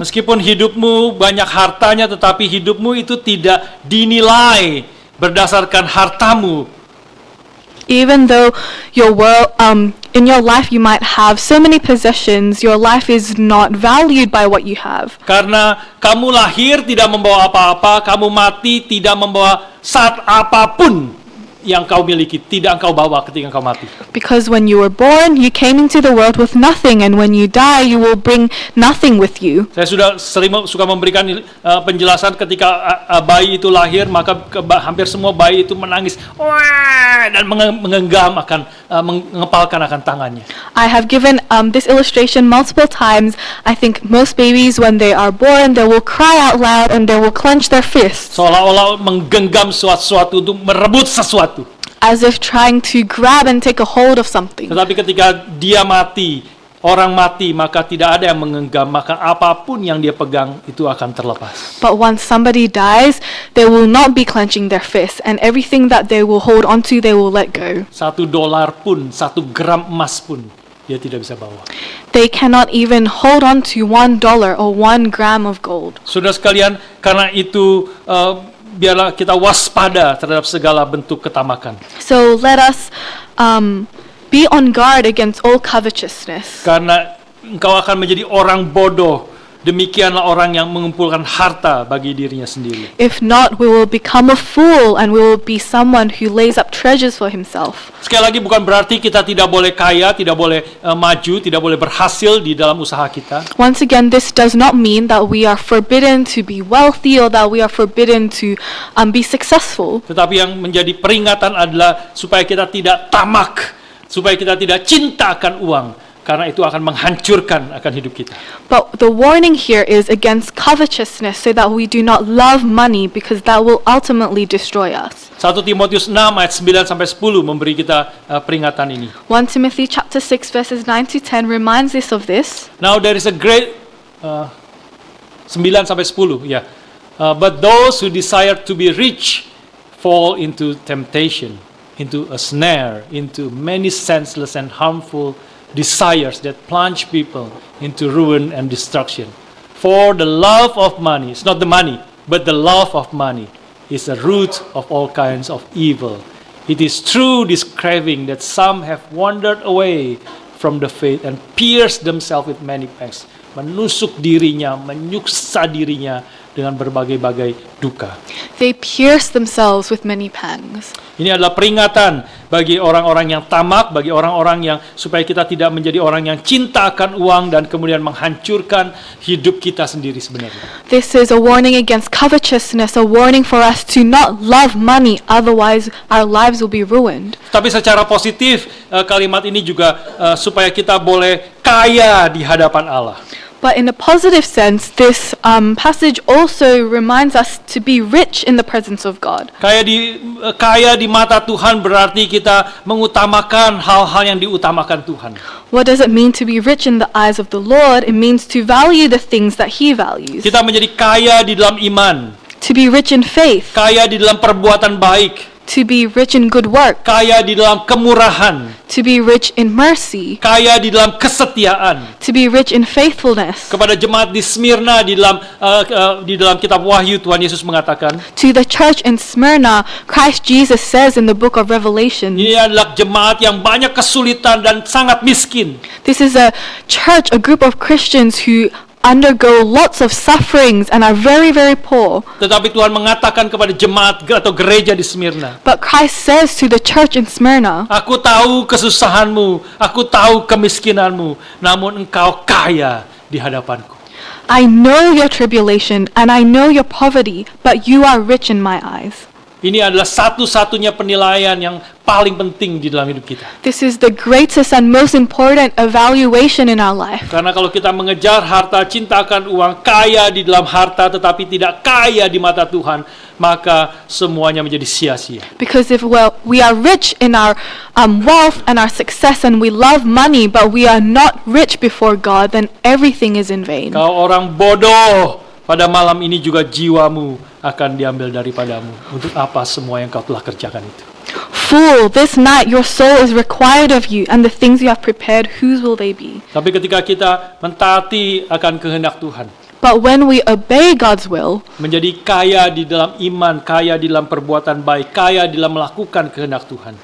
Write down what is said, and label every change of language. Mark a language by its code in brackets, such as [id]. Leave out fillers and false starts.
[id] Meskipun hidupmu banyak hartanya, tetapi hidupmu itu tidak dinilai berdasarkan hartamu. [en] Even though your world, in your life you might have so many possessions, your life is not valued by what you have. [id] Karena kamu lahir tidak membawa apa-apa, kamu mati tidak membawa saat apapun yang kau miliki, tidak engkau bawa ketika engkau mati. [en] Because when you were born, you came into the world with nothing, and when you die, you will bring nothing with you. [id] Saya sudah suka memberikan penjelasan ketika bayi itu lahir, maka hampir semua bayi itu menangis, wah, dan mengenggam akan mengepalkan akan tangannya. [en] I have given this illustration multiple times. I think most babies, when they are born, they will cry out loud and they will clench their fists, [id] Seolah-olah menggenggam sesuatu untuk merebut sesuatu. [en] as if trying to grab and take a hold of something. [id] Tetapi ketika dia mati, orang mati, maka tidak ada yang mengenggam, maka apapun yang dia pegang itu akan terlepas. [en] But once somebody dies, they will not be clenching their fists, and everything that they will hold onto, they will let go. [id] $1 pun, 1 gram emas pun dia tidak bisa bawa. [en] They cannot even hold on to $1 or 1 gram of gold. [id] Saudara sekalian, karena itu biarlah kita waspada terhadap segala bentuk ketamakan. [en] So let us be on guard against all covetousness. [id] Karena engkau akan menjadi orang bodoh. Demikianlah orang yang mengumpulkan harta bagi dirinya sendiri. [en] If not, we will become a fool and we will be someone who lays up treasures for himself. [id] Sekali lagi, bukan berarti kita tidak boleh kaya, tidak boleh maju, tidak boleh berhasil di dalam usaha kita. [en] Once again, this does not mean that we are forbidden to be wealthy or that we are forbidden to be successful. [id] Tetapi yang menjadi peringatan adalah supaya kita tidak tamak, supaya kita tidak cinta akan uang. Karena itu akan menghancurkan akan hidup kita. [en] But the warning here is against covetousness, so that we do not love money, because that will ultimately destroy us. [id] 1 Timotius 6 ayat 9-10 memberi kita peringatan ini. [en] 1 Timothy chapter 6 verses 9 to 10 reminds us of this. Now there is a great 9-10 ya. But those who desire to be rich fall into temptation, into a snare, into many senseless and harmful desires that plunge people into ruin and destruction. For the love of money, it's not the money, but the love of money is a root of all kinds of evil. It is through this craving that some have wandered away from the faith and pierced themselves with many pangs. [id] Menusuk dirinya, menyiksa dirinya dengan berbagai-bagai duka. [en] They pierce themselves with many pangs. [id] Ini adalah peringatan bagi orang-orang yang tamak, bagi orang-orang yang supaya kita tidak menjadi orang yang cinta akan uang dan kemudian menghancurkan hidup kita sendiri sebenarnya. [en] This is a warning against covetousness, a warning for us to not love money, otherwise our lives will be ruined. [id] Tapi secara positif kalimat ini juga supaya kita boleh kaya di hadapan Allah. [en] But in a positive sense, this passage also reminds us to be rich in the presence of God. [id] Kaya di mata Tuhan berarti kita mengutamakan hal-hal yang diutamakan Tuhan. [en] What does it mean to be rich in the eyes of the Lord? It means to value the things that He values. [id] Kita menjadi kaya di dalam iman, [en] To be rich in faith, [id] kaya di dalam perbuatan baik, [en] to be rich in good work, [id] kaya di dalam kemurahan, [en] to be rich in mercy, [id] kaya di dalam kesetiaan. [en] to be rich in faithfulness. [id] Kepada jemaat di Smyrna di dalam kitab Wahyu Tuhan Yesus mengatakan, [en] To the church in Smyrna, Christ Jesus says in the book of Revelation, [id] ini adalah jemaat yang banyak kesulitan dan sangat miskin. [en] this is a church, a group of Christians who undergo lots of sufferings and are very, very poor. [id] Tetapi Tuhan mengatakan kepada jemaat atau gereja di Smyrna, [en] But Christ says to the church in Smyrna, [id] aku tahu kesusahanmu, aku tahu kemiskinanmu, namun engkau kaya di hadapanku. [en] I know your tribulation and I know your poverty, but you are rich in my eyes. [id] Ini adalah satu-satunya penilaian yang paling penting di dalam hidup kita. [en] This is the greatest and most important evaluation in our life. [id] Karena kalau kita mengejar harta, cintakan uang, kaya di dalam harta tetapi tidak kaya di mata Tuhan, maka semuanya menjadi sia-sia. [en] Because if we are rich in our wealth and our success and we love money, but we are not rich before God, then everything is in vain. [id] Kau orang bodoh, pada malam ini juga jiwamu akan diambil daripadamu. Untuk apa semua yang kau telah kerjakan itu? [en] Fool, this night your soul is required of you, and the things you have prepared, whose will they be? [id] Tapi ketika kita mentaati akan kehendak Tuhan, [en] But when we obey God's will, [id] menjadi kaya di dalam iman, kaya di dalam perbuatan baik, kaya di dalam melakukan kehendak Tuhan.